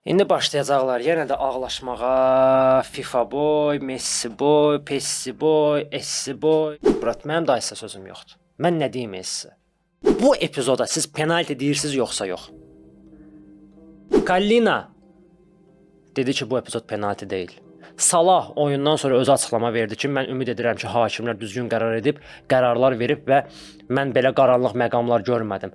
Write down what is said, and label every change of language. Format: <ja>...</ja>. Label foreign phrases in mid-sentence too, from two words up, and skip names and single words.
<az>İndi başlayacaqlar yenə də ağlaşmağa.</az> <en>FIFA boy, Messi boy, Pessi boy, Essi boy.</en> <az>Brat, mənim də isə sözüm yoxdur. Mən nə deyim sizə? Bu epizoda siz penalti deyirsiniz yoxsa yox? Kallina dedi ki, bu epizod penalti deyil. Salah oyundan sonra özü açıqlama verdi ki, mən ümid edirəm ki, hakimlər düzgün qərar edib, qərarlar verib və mən belə qaranlıq məqamlar görmədim.</az>